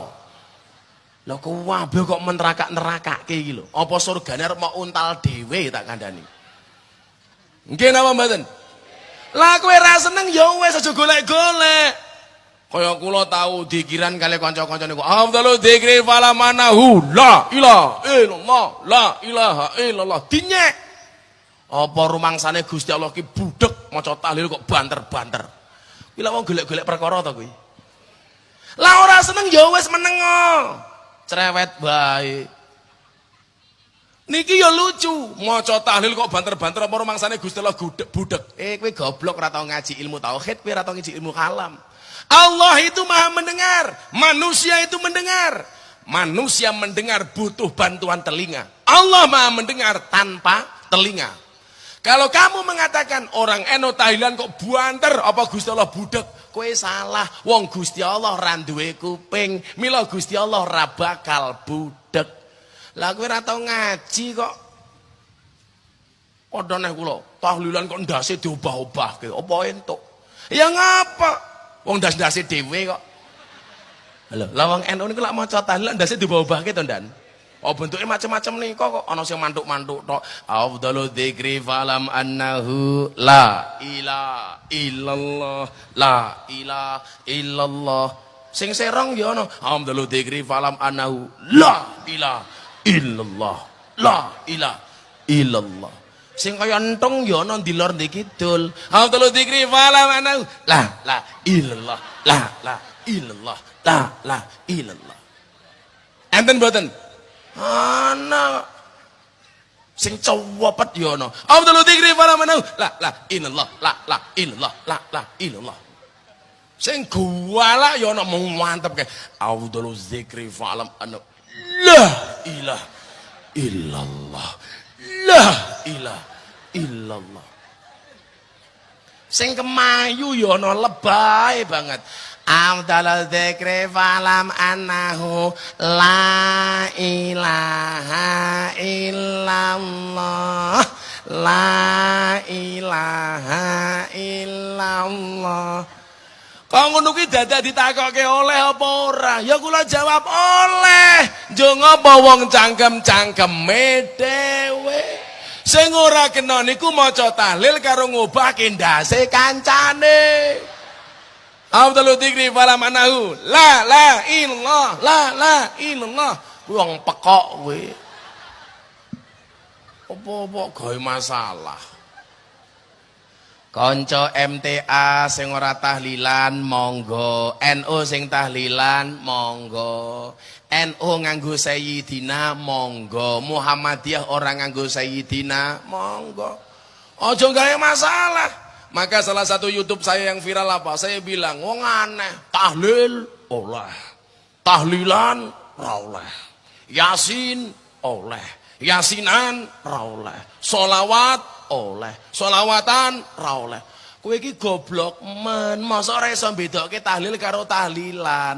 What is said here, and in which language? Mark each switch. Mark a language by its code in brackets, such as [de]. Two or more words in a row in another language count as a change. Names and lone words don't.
[jv] Lha kuwabe kok menerakak-nerakake iki lho. Apa surgane arep mau untal dhewe tak kandhani. Nggih napa mboten? Lah kowe ra seneng ya wis aja golek-golek. Kaya kula tau dikiran kali kanca-kanca niku. [ar] أفضل الذكر فاعلم أنه لا إله إلا الله، لا إله إلا الله. [jv] Dinyek. Apa rumangsane Gusti Allah ki budhek maca tahlil kok banter-banter. Kuwi lak wong golek-golek perkara to kuwi. Lah ora seneng ya wis menengo. Cerewet bae. Niki ya lucu, maca tahlil kok banter-banter apa rumangsane Gusti Allah budhek. Kowe goblok ora tau ngaji ilmu tauhid, kowe ora tau ngaji ilmu kalam. [id] Allah itu maha mendengar, manusia itu mendengar. Manusia mendengar butuh bantuan telinga. Allah maha mendengar tanpa telinga. Kalau kamu mengatakan [jv] orang NU tahlilan kok banter, apa Gusti Allah budek, kowe salah. Wong Gusti Allah ra duwe kuping, mila Gusti Allah ra bakal budek. Lah kowe ora tau ngaji kok. Padha neh kula, tahlilan kok ndase diobah-obahke, apa entuk? Ya ngapa? Wong ndas-ndase dhewe kok. Lho, lah wong NU niku lak maca tahlilan ndase diobah-obahke to, Ndan? Oh [id] bentuknya macam-macam nih [jv] kok ana sing mantuk-mantuk tok. [ar] أفضل الذكر فاعلم أنه لا إله إلا الله، لا إله إلا الله. Sing serong ya ana أفضل الذكر فاعلم أنه لا إله إلا الله، لا إله إلا الله. [jv] Sing kaya entung ya ana ndilor ndi kidul. [ar] أفضل الذكر فاعلم أنه لا إلا الله، لا إلا الله، لا إلا الله. [jv] Enten mboten? Ana sing cowopet ya ana. [ar] أفضل الذكر فاعلم أنه لا إلا الله، لا إلا الله، لا إلا الله. [jv] Sing guwalak ya ana mantep kae. [ar] أفضل الذكر فاعلم أنه لا إله إلا الله، لا إله إلا الله. [jv] Sing kemayu ya ana lebay banget. [ar] أفضل الذكر فاعلم أنه لا إله إلا الله، لا إله إلا الله. [jv] Kok ngono kuwi dadak ditakokke oleh apa ora? Ya kula jawab oleh. Njung apa wong cangkem-cangkeme dhewe. Sing ora kena niku maca tahlil karo ngobahke ndase kancane. [ar] أفضل الذكر فاعلم أنه لا إلا الله، لا إلا الله. [jv] Wong pekok kowe. Apa-apa gawe masalah. Konco MTA sing ora tahlilan monggo, NU sing tahlilan monggo, NU nganggo Sayyidina monggo, Muhammadiyah orang nganggo Sayyidina monggo. Ojo gawe masalah. [id] Maka salah satu YouTube saya yang viral apa? Saya bilang, [jv] wong aneh, tahlil oleh, tahlilan ra oleh, yasin oleh, yasinan ra oleh, sholawat oleh, sholawatan ra oleh. Kowe iki goblok men, masa ora iso mbedokke tahlil karo tahlilan.